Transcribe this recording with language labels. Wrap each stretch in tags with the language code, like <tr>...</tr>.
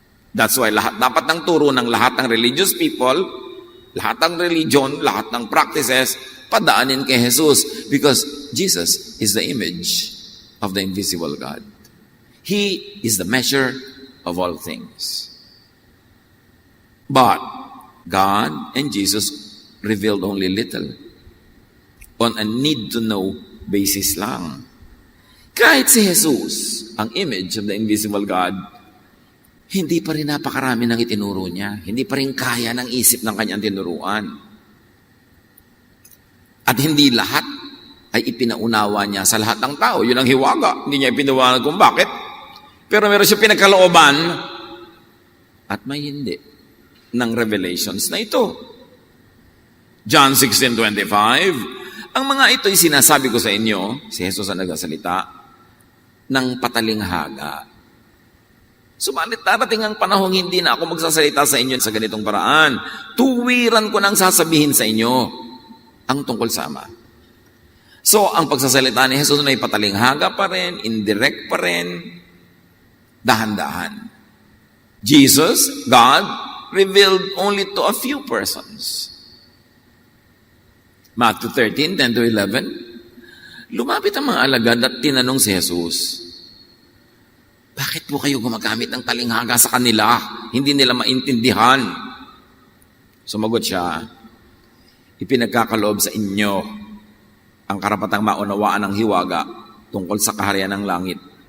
<tl>That's why dapat ng turo ng lahat ng religious people, lahat ng religion, lahat ng practices, padaanin kay Jesus</tl> <en>because Jesus is the image of the invisible God. He is the measure of all things. But God and Jesus revealed only little on a need-to-know basis lang.</en> <tl>Kahit si Jesus, ang image of the invisible God, hindi pa rin napakarami ng itinuro niya. Hindi pa rin kaya ng isip ng kanyang tinuruan. At hindi lahat ay ipinaunawa niya sa lahat ng tao. Yun ang hiwaga. Hindi niya ipinawanan kung bakit. Pero meron siya pinagkalooban at may hindi ng revelations na ito. John 16:25, ang mga ito'y sinasabi ko sa inyo, si Jesus ang nagsasalita, ng patalinghaga. Subalit darating ang panahong hindi na ako magsasalita sa inyo sa ganitong paraan. Tuwiran ko nang sasabihin sa inyo ang tungkol sa Ama. So, ang pagsasalita ni Jesus ay patalinghaga pa rin, indirect pa rin, dahan-dahan.</tl> <en>Jesus, God, revealed only to a few persons.</en> <tl>Matthew 13:10-11, lumapit ang mga alagad at tinanong si Jesus, bakit po kayo gumagamit ng talinghaga sa kanila? Hindi nila maintindihan. Sumagot siya, ipinagkakaloob sa inyo ang karapatang maunawaan ng hiwaga tungkol sa kaharian ng langit.</tl>